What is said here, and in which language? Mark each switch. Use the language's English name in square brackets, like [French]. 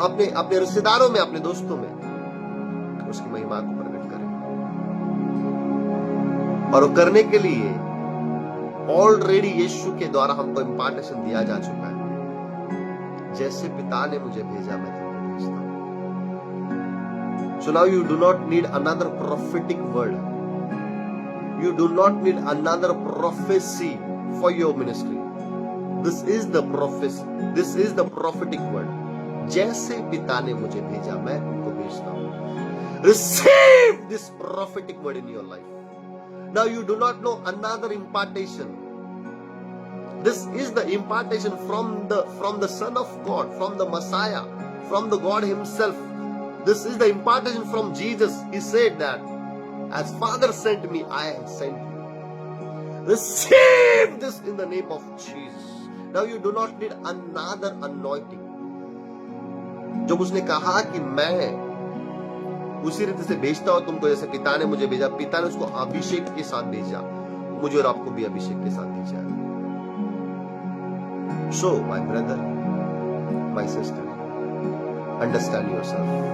[Hindi] अपने रिश्तेदारों में, अपने दोस्तों में उसकी महिमा को प्रकट करें। और वो करने के लिए ऑलरेडी यीशु के द्वारा हमको इंपार्टेशन दिया जा चुका है। जैसे पिता ने मुझे भेजा मैं तुमको भेजता हूं। [English] So now you do not need another prophetic word. You do not need another prophecy for your ministry. This is the prophecy. This is the prophetic word. [Hindi] जैसे पिता ने मुझे भेजा मैं तुमको भेजता हूं। [English] Receive this prophetic word in your life. Now you do not know another impartation. This is the impartation from the Son of God, from the Messiah, from the God Himself. This is the impartation from Jesus. He said that, as Father sent me, I have sent you. Receive this in the name of Jesus. Now you do not need another anointing. [Hindi] जब उसने कहा कि मैं उसी रीति से भेजता हूं तुमको जैसे पिता ने मुझे भेजा, पिता ने उसको अभिषेक के साथ भेजा, मुझे और आपको भी अभिषेक के साथ भेजा है। [English] So, my brother, my sister, understand yourself.